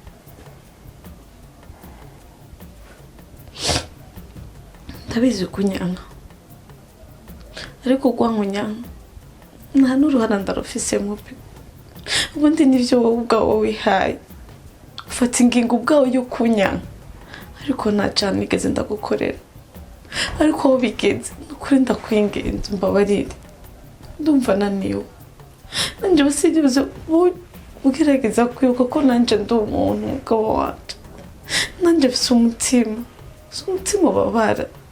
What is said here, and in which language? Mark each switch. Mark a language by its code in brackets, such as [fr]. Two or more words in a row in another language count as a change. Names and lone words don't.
[rn] Ndabizi kunyanga, ariko kwankunyanga nta n'uruhara ndarufise mubi. Ubundi nivyo wowe ubwawe wihaye, ufata ingingo ubwawe yo kunyanga, ariko nta cyane nigeze ndagukorera. Ariko aho bigeze nukuri ndakwingenza mbabarire, ndumva naniwe. Nanje basigize ugerageza kwibuka ko nanje ndi umuntu mugabo wacu, nanje mfise umutima ubabara.